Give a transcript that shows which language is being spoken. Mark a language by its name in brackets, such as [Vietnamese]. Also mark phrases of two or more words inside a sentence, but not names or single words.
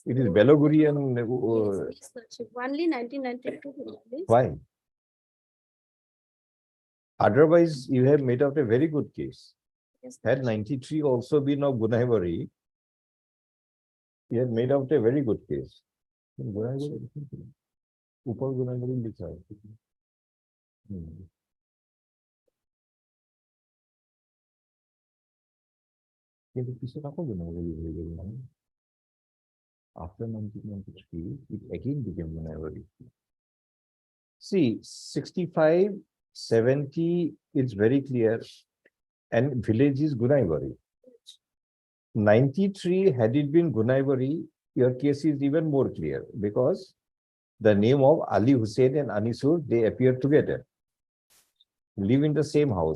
[English] It is Beloguri and Yes, yes, Lordship. Only 1992 voter list. why? Otherwise, you have made out a very good case. Yes, Had 93 also been of Gunaibari, He had made out a very good case. [Hindi] Upar Gunagari likha hai. [Assamese] কিন্তু পিছত আকৌ Gunagari হৈ গ'ল নহয়। [English] After 1993, it again became Gunagari. See, 65, 70 is very clear, and village is Gunagari. 93, had it been Gunagari, your case is even more clear because the name of Ali Hussain and Anisur, they appear together, live in the same house.